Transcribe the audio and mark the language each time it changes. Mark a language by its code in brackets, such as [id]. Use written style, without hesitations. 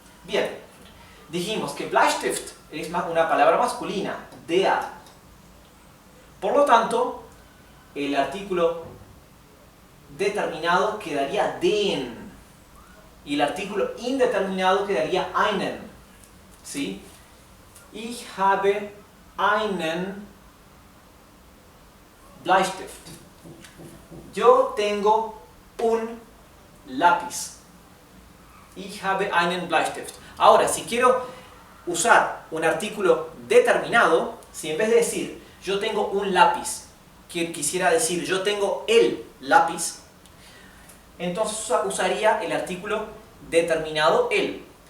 [es] Bien, dijimos que Bleistift es una palabra masculina, der. Por lo tanto, el artículo determinado quedaría den y el artículo indeterminado quedaría einen. ¿Sí? [de] Ich habe einen Bleistift. [es] Yo tengo un lápiz. [de] Ich habe einen Bleistift. [es] Ahora, si quiero usar un artículo determinado, si en vez de decir yo tengo un lápiz, quisiera decir yo tengo el lápiz, entonces usaría el artículo determinado el.